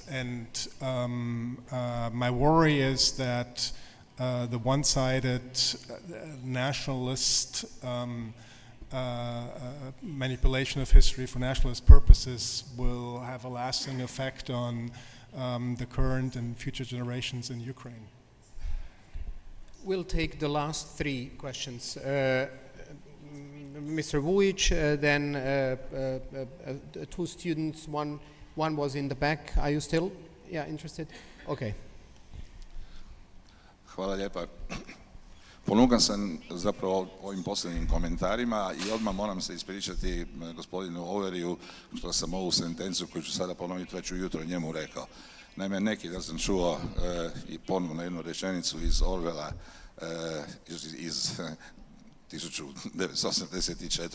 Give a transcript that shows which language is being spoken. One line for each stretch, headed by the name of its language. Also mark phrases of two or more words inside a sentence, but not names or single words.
English: And my worry is that the one-sided nationalist manipulation of history for nationalist purposes will have a lasting effect on the current and future generations in Ukraine. We'll take the last three questions. Mr. Vujic, then two students, one was in the back. Are you still interested? Okay.
Croatian: Hvala lijepa. Ponukan sam zapravo ovim posljednjim komentarima i odmah moram se ispričati gospodinu Overiju što sam ovu sentencu koju ću sada ponoviti već ujutro njemu rekao. Naime, neki da sam čuo i ponovno jednu rečenicu iz Orwella iz 1984.